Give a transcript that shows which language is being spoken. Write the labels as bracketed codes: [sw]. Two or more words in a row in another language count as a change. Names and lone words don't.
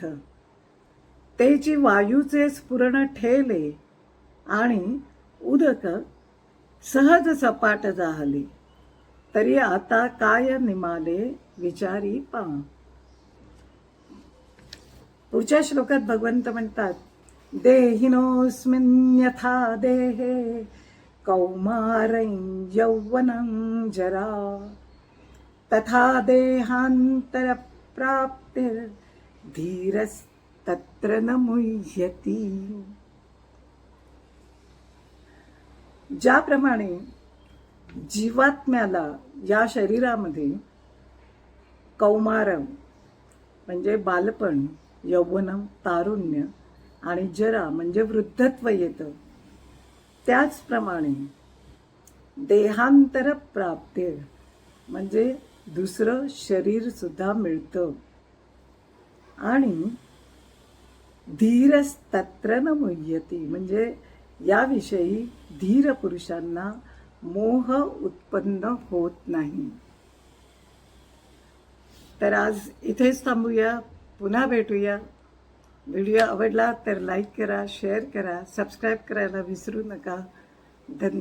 [mr] तेची वायूचे स्फुरण ठेले आणि उदक सहज सपाट जाहले, तरी आता काय निमाले विचारी पा. पुढच्या श्लोकात भगवंत म्हणतात, [sa] देहिनोऽस्मिन् यथा देहे कौमारं यौवनं जरा तथा देहांतर प्राप्तिर धीरस्तत्र न मुह्यति. [mr] ज्याप्रमाणे जीवात्म्याला या शरीरामध्ये कौमारम म्हणजे बालपण, यौवनम तारुण्य आणि जरा म्हणजे वृद्धत्व येतं, त्याचप्रमाणे देहांतर प्राप्ती म्हणजे दुसरं शरीर सुद्धा मिळतं आणि [sa] धीरस्तत्र न मुह्यति [mr] म्हणजे याविषयी धीर पुरुषांना मोह उत्पन्न होत नाही. तर आज इथेच थांबूया. पुन्हा भेटूया. व्हिडिओ आवडला तर लाईक करा, शेअर करा, सबस्क्राईब करायला विसरू नका.